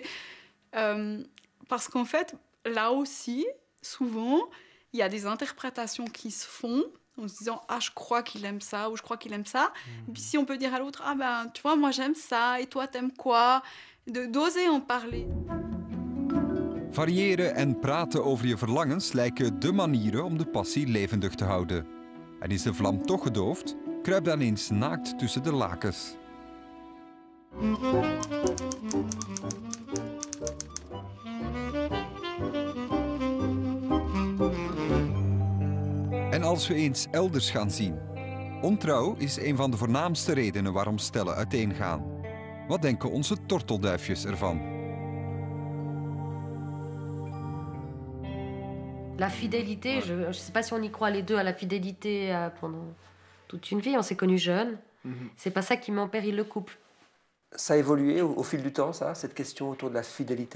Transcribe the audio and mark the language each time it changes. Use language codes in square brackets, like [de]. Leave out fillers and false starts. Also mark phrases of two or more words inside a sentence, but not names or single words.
[fr] Parce qu'en fait, là aussi, souvent, il y a des interprétations qui se font en se disant « Ah, je crois qu'il aime ça » ou « Je crois qu'il aime ça ». Et puis si on peut dire à l'autre « Ah ben, tu vois, moi j'aime ça et toi t'aimes quoi ?» D'oser en parler. [nl] Variëren en praten over je verlangens lijken de manieren om de passie levendig te houden. En is de vlam toch gedoofd? Kruip dan eens naakt tussen de lakens. En als we eens elders gaan zien. Ontrouw is een van de voornaamste redenen waarom stellen uiteengaan. Wat denken onze tortelduifjes ervan? [fr] La fidélité, je ne sais pas si on y croit les deux à la fidélité pendant toute une vie. On s'est connus jeunes. C'est pas ça qui met en péril le couple. Ça a évolué au fil du temps, ça, cette question autour de la fidélité?